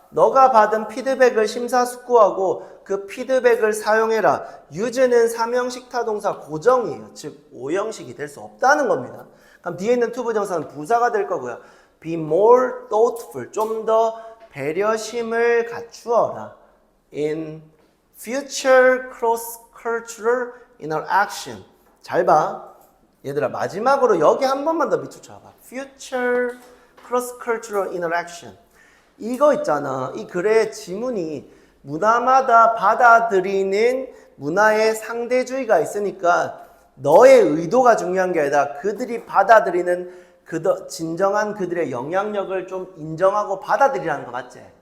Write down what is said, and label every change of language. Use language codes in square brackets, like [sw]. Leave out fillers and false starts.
[ko] 너가 받은 피드백을 심사숙고하고 그 피드백을 사용해라. use는 3형식 타동사 고정이에요. 즉 5형식이 될 수 없다는 겁니다. 그럼 뒤에 있는 투부정사는 부사가 될 거고요. [en] be more thoughtful. [ko] 좀 더 배려심을 갖추어라. [en] in future cross-cultural interaction. [ko] 잘 봐. 얘들아 마지막으로 여기 한 번만 더 밑줄 쳐봐. [en] future cross-cultural interaction. [ko] 이거 있잖아. 이 글의 지문이 문화마다 받아들이는 문화의 상대주의가 있으니까 너의 의도가 중요한 게 아니라 그들이 받아들이는 진정한 그들의 영향력을 좀 인정하고 받아들이라는 거 맞지?